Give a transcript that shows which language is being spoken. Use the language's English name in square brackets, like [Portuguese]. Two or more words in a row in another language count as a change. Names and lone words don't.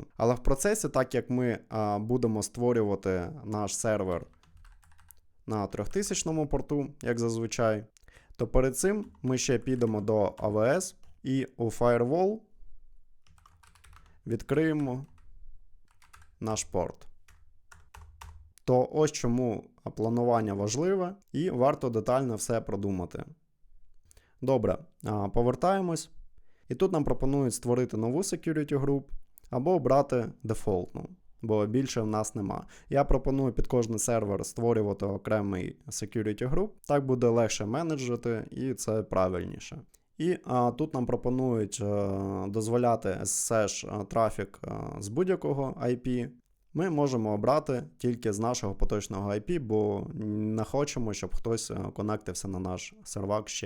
[Ukrainian] Але в процесі, так як ми будемо створювати наш сервер на 3000 порту, як зазвичай, то перед цим ми ще підемо до AWS і у Firewall відкриємо наш порт. То ось чому планування важливе і варто детально все продумати. Добре, повертаємось. І тут нам пропонують створити нову [English] security group [Ukrainian] або обрати дефолтну, бо більше в нас нема. Я пропоную під кожний сервер створювати окремий [English] security group. [Ukrainian] Так буде легше менеджити і це правильніше. І тут нам пропонують дозволяти SSH трафік з будь-якого IP. Ми можемо обрати тільки з нашого поточного IP, бо не хочемо, щоб хтось конектився на наш сервак ще.